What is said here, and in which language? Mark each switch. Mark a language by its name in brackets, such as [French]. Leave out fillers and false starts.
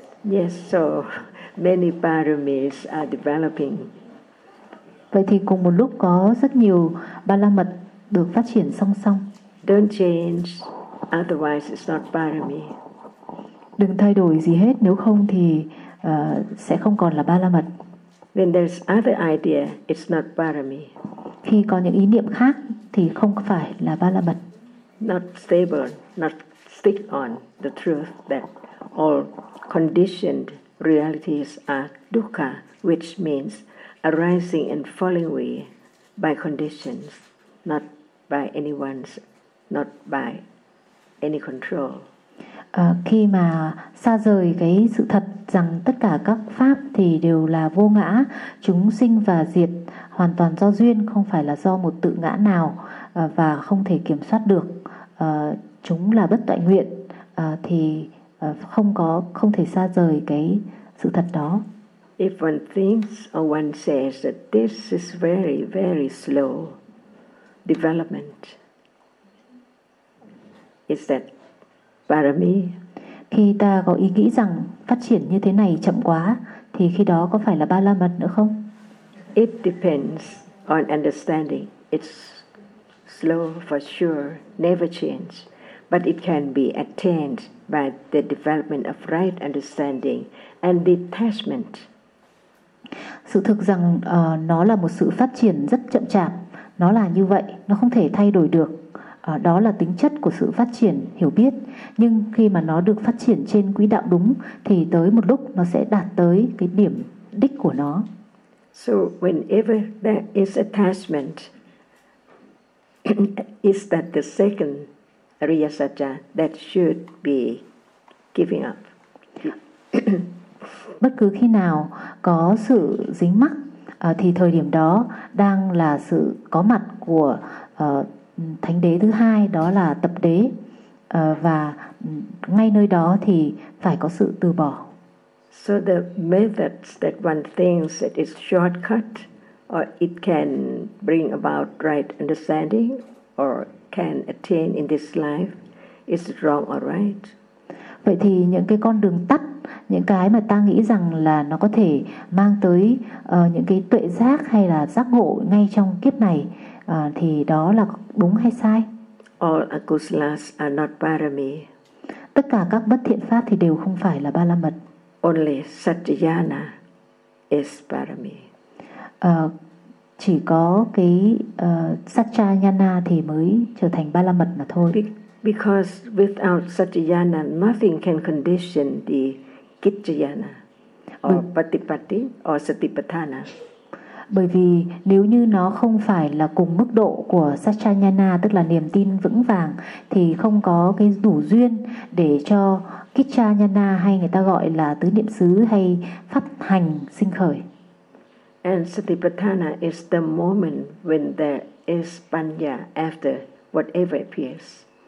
[English] Yes, so many paramis are developing. [Vietnamese] Vậy thì cùng một lúc có rất nhiều ba la mật được phát triển song song. [English] Don't change, otherwise it's not parami. [Vietnamese] Đừng thay đổi gì hết, nếu không thì sẽ không còn là ba la mật. [English] When there's other idea, it's not parami. [Vietnamese] Khi có những ý niệm khác thì không phải là ba la mật. [English] Not stable, not stick on the truth that all conditioned realities are dukkha, which means arising and falling away by conditions, not by anyone's, not by any control. [Vietnamese] khi mà xa rời cái sự thật rằng tất cả các pháp thì đều là vô ngã, chúng sinh và diệt hoàn toàn do duyên, không phải là do một tự ngã nào và không thể kiểm soát được, chúng là bất toại nguyện, thì không có, không thể xa rời cái sự thật đó. [English] If one thinks or one says that this is very, very slow development, is that parami? [Vietnamese] Khi ta có ý nghĩ rằng phát triển như thế này chậm quá, thì khi đó có phải là ba la mật nữa không? [English] It depends on understanding. It's slow for sure, never change. But it can be attained by the development of right understanding and detachment. [Vietnamese] Sự thực rằng nó là một sự phát triển rất chậm chạp. Nó là như vậy, nó không thể thay đổi được. Đó là tính chất của sự phát triển hiểu biết. Nhưng khi mà nó được phát triển trên quỹ đạo đúng, thì tới một lúc nó sẽ đạt tới cái điểm đích của nó. [English] So whenever there is attachment, is that the second Ariyasaja that should be giving up? [Vietnamese] Bất cứ khi nào có sự dính mắc thì thời điểm đó đang là sự có mặt của thánh đế thứ hai, đó là tập đế, và ngay nơi đó thì phải có sự từ bỏ. [English] So the methods that one thinks it is shortcut or it can bring about right understanding or can attain in this life is wrong or right? [Vietnamese] Vậy thì những cái con đường tắt, những cái mà ta nghĩ rằng là nó có thể mang tới những cái tuệ giác hay là giác ngộ ngay trong kiếp này, thì đó là đúng hay sai? [English] All akusalas are not parami. [Vietnamese] Tất cả các bất thiện pháp thì đều không phải là ba la mật. [English] Only satyana is parami. [Vietnamese] Chỉ có cái satyayana thì mới trở thành ba la mật mà thôi. [English] Because without satyayana, nothing can condition the kittayana or patipatti or satipatthana. [Vietnamese] Bởi vì nếu như nó không phải là cùng mức độ của satyayana, tức là niềm tin vững vàng, thì không có cái đủ duyên để cho kittayana, hay người ta gọi là tứ niệm xứ hay pháp hành sinh khởi. [English] And satipatthana is the moment when there is panya after whatever appears.